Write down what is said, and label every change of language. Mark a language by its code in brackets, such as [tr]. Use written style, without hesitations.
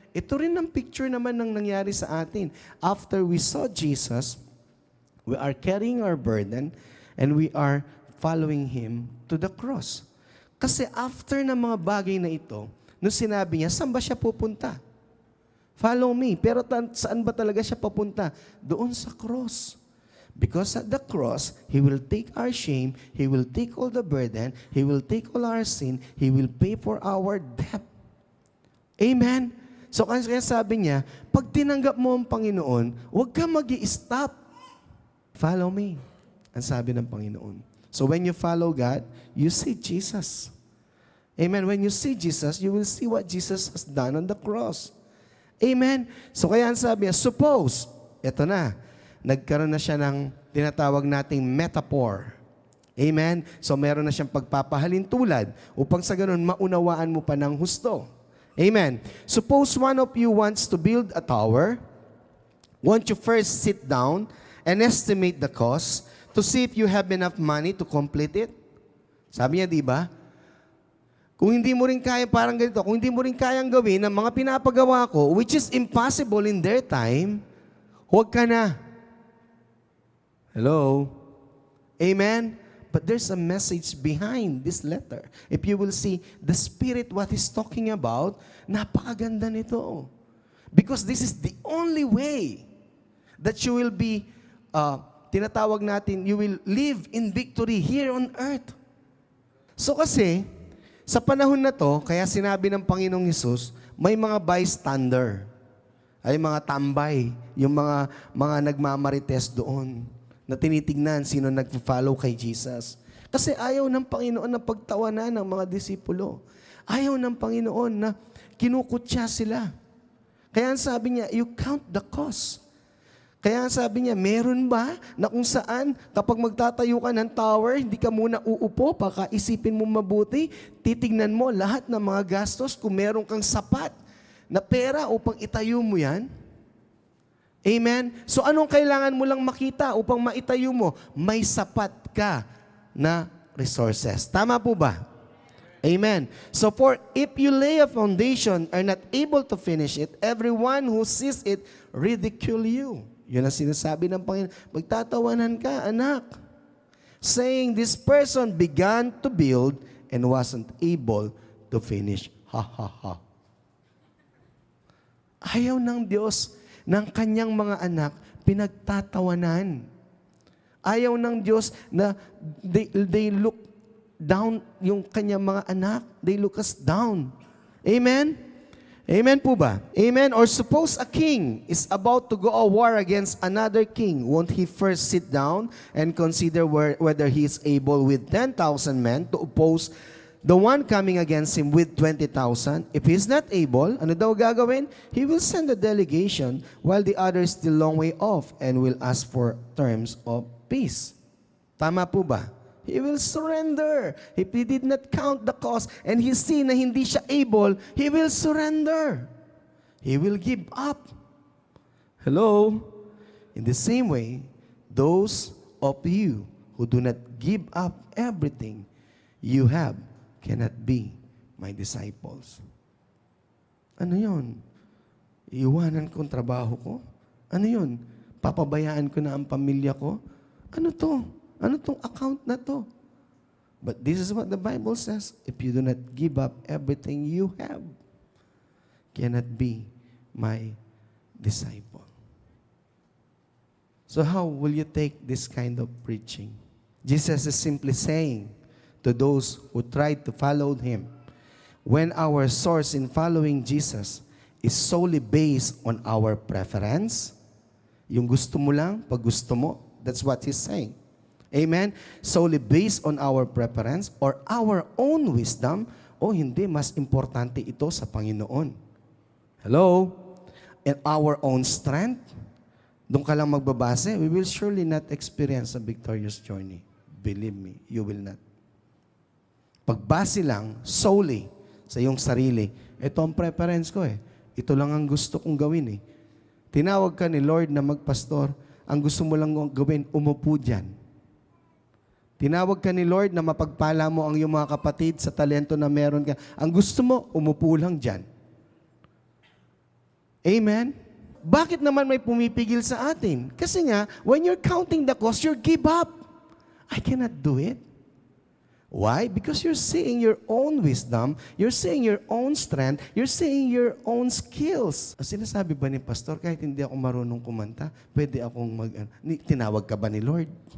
[tl] Ito rin ang picture naman ng nangyari sa atin. [en] After we saw Jesus, we are carrying our burden and we are following Him to the cross. [tl] Kasi after ng mga bagay na ito, nung sinabi niya, saan ba siya pupunta? [en] Follow me. [tl] Pero saan ba talaga siya papunta? Doon sa cross. [en] Because at the cross, He will take our shame, He will take all the burden, He will take all our sin, He will pay for our debt. Amen? [tl] So kaya sabi niya, pag tinanggap mo ang Panginoon, huwag ka mag-i-stop. [en] Follow me. [tl] Ang sabi ng Panginoon. [en] So when you follow God, you see Jesus. Amen. When you see Jesus, you will see what Jesus has done on the cross. Amen. [tl] So kaya ang sabi niya, suppose, eto na, nagkaroon na siya ng tinatawag nating metaphor. Amen. So meron na siyang pagpapahalintulad upang sa ganun maunawaan mo pa ng husto. Amen. [en] Suppose one of you wants to build a tower. Won't you first sit down and estimate the cost to see if you have enough money to complete it? [tl] Sabi niya, di ba? Kung hindi mo rin kaya parang ganito, kung hindi mo rin kayang gawin ang mga pinapagawa ko, [en] which is impossible in their time, [tl] huwag ka na. Hello? Amen? [en] But there's a message behind this letter. If you will see the Spirit, what He's talking about, [tl] napakaganda nito. [en] Because this is the only way that you will be, [tl] tinatawag natin, [en] you will live in victory here on earth. [tl] So kasi, sa panahon na to, kaya sinabi ng Panginoong Hesus, may mga bystander, ay mga tambay, yung mga nagmamarites doon, na tinitingnan sino nag-follow kay Jesus. Kasi ayaw ng Panginoon na pagtawanan ng mga disipulo. Ayaw ng Panginoon na kinukutya sila. Kaya ang sabi niya, [en] you count the cost. [tl] Kaya ang sabi niya, meron ba na kung saan kapag magtatayo ka ng tower, hindi ka muna uupo, pakaisipin mo mabuti, titignan mo lahat ng mga gastos kung meron kang sapat na pera upang itayo mo yan? Amen? So anong kailangan mo lang makita upang maitayo mo? May sapat ka na resources. Tama po ba? Amen. [en] So for if you lay a foundation are not able to finish it, everyone who sees it ridicule you. [tl] Yun ang sinasabi ng Panginoon. Magtatawanan ka, anak. [en] Saying this person began to build and wasn't able to finish. Ha ha ha. [tl] Ayaw ng Diyos ng kanyang mga anak pinagtatawanan. Ayaw ng Diyos na [en] they look down [tl] yung kanyang mga anak. [en] They look us down. Amen? Amen po ba? Amen? Or suppose a king is about to go a war against another king. Won't he first sit down and consider whether he is able with 10,000 men to oppose the one coming against him with 20,000? If he is not able, [tl] ano daw gagawin? [en] He will send a delegation while the other is still long way off and will ask for terms of peace. [tl] Tama po ba? [en] He will surrender. If he did not count the cost and he see [tl] na hindi siya [en] able, he will surrender. He will give up. Hello? In the same way, those of you who do not give up everything you have cannot be my disciples. [tl] Ano yun? Iiwanan ko ang trabaho ko? Ano yun? Papabayaan ko na ang pamilya ko? Ano to? Ano tong account na to? [en] But this is what the Bible says. If you do not give up everything you have, cannot be my disciple. So how will you take this kind of preaching? Jesus is simply saying to those who tried to follow Him, when our source in following Jesus is solely based on our preference, [tl] yung gusto mo lang, pag gusto mo, [en] that's what He's saying. Amen? Solely based on our preference or our own wisdom, [tl] o hindi, mas importante ito sa Panginoon. [en] Hello? And our own strength, [tl] doon ka lang magbabase, [en] we will surely not experience a victorious journey. Believe me, you will not. [tl] Pagbase lang, solely, sa iyong sarili, ito ang preference ko eh. Ito lang ang gusto kong gawin eh. Tinawag ka ni Lord na magpastor, ang gusto mo lang gawin, umupo dyan. Tinawag ka ni Lord na mapagpala mo ang iyong mga kapatid sa talento na meron ka. Ang gusto mo, umupo lang dyan. Amen? Bakit naman may pumipigil sa atin? Kasi nga, [en] when you're counting the cost, you give up. I cannot do it. Why? Because you're seeing your own wisdom, you're seeing your own strength, you're seeing your own skills. [tl] Sinasabi ba ni Pastor, kahit hindi ako marunong kumanta, pwede akong tinawag ka ba ni Lord?